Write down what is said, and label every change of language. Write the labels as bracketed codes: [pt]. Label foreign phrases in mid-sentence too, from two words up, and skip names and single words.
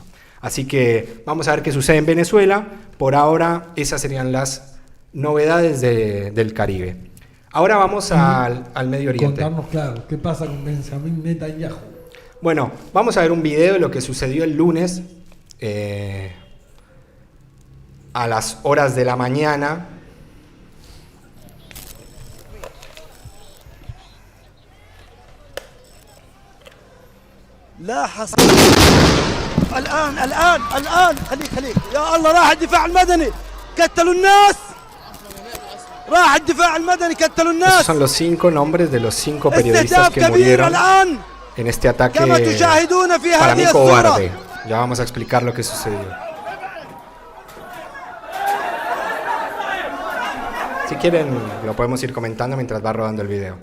[es] Así que vamos a ver qué sucede en Venezuela. Por ahora esas serían las novedades del Caribe. Ahora vamos al Medio Oriente. Contarnos, claro, qué pasa con Benjamín Netanyahu. Bueno, vamos a ver un video de lo que sucedió el lunes a las horas de la mañana. [ar] لا حصل الآن خليك يا الله راح الدفاع المدني قتلوا الناس راح الدفاع المدني قتلوا الناس. [es] Esos son los 5 nombres de los 5 periodistas que murieron en este ataque para mí cobarde. Ya vamos a explicar lo que sucedió. Si quieren lo podemos ir comentando mientras va rodando el video.